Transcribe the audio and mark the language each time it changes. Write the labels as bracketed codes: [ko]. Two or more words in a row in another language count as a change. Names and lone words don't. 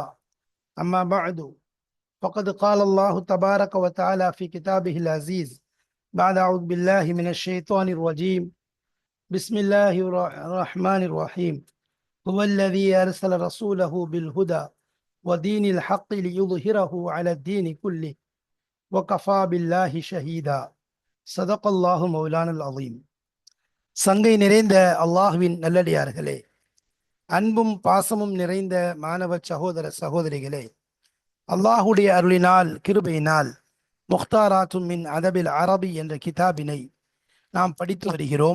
[ar] أما بعد، فقد قال الله تبارك وتعالى في كتابه العزيز بعد أعوذ بالله من الشيطان الرجيم. بسم الله الرحمن الرحيم. هو الذي أرسل رسوله بالهدى ودين الحق ليظهره على الدين كله وكفى بالله شهيدا. صدق الله مولانا العظيم. [ta] சங்கை நிறைந்த அல்லாஹுவின் நல்லடியார்களே, அன்பும் பாசமும் நிறைந்த மாணவ சகோதர சகோதரிகளே, அல்லாஹுடைய அருளினால் கிருபையினால் முக்தாராத்தும் மின் அதபில் அரபி என்ற கிதாபினை நாம் படித்து வருகிறோம்.